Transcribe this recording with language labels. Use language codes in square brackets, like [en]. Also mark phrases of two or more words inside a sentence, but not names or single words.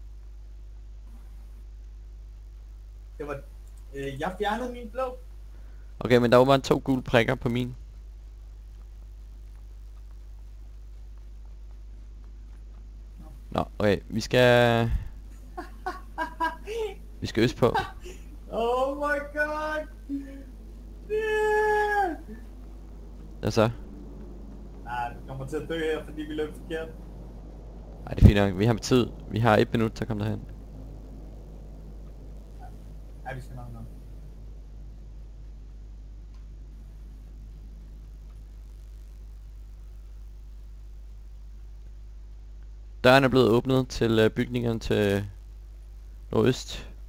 [da] Det var... jeg fjernede min blå. Okay, men der var bare 2 gule prikker på min. Nå, okay, vi skal øst på. [en] Oh my god! Yeah! [da] Hvad så? Nej, vi kommer til at dø her, fordi vi løb forkert. Ej, det er fint nok. Vi har tid. Vi har 1 minut til at komme derhen. Ja, vi skal nok nå. Døren er blevet åbnet til bygningerne til nordøst.